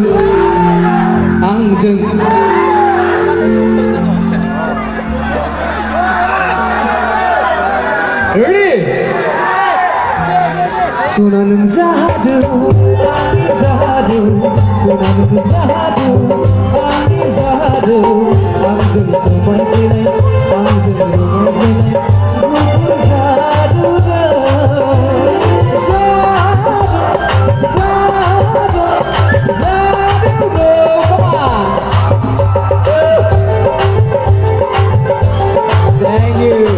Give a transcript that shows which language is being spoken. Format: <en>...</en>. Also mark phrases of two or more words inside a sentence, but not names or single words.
<as>ready সোনালু জাদু আমি জাদু সোনালু জাদু আমি জাদু आंजों সময় পেলাই आंजों রমায় পেলাই গুফুর জাদু</as> <en>Thank you.</en>